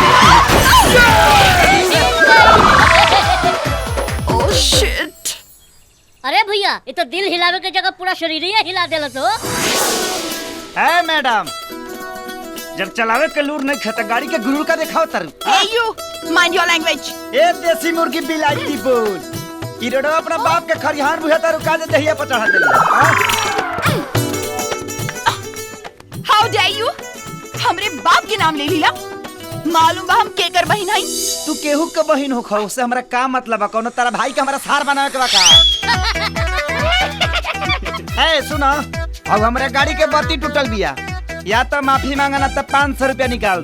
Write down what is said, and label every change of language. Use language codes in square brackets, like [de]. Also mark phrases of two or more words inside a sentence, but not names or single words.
[en] oh shit. [bho] अरे भैया ये तो दिल हिलावे के जगह पूरा शरीर ही हिला देला तो। है मैडम, जब चलावे के लूर नहीं खाता गाड़ी के गुरूर का दिखाओ तर। [en] Hey you, mind your language. [bho] ए देसी मुर्गी बिलाईती बोल। इरोडो अपना बाप के खरिहान बुझाता रुका दे दहिया पर चढ़ा दे। [en] How dare you? [bho] हमरे बाप के नाम ले लीला। मालूम बा हम केकर बहिन हई? तू केहू के बहिन हो खो, उससे हमरा का मतलब है? कोनो तारा भाई के हमरा सार बनावे के बा का? ए सुनो, अब हमरा गाड़ी के बत्ती टूटल बिया, या तो माफी मांगा ना तो 500 रुपया निकाल दो।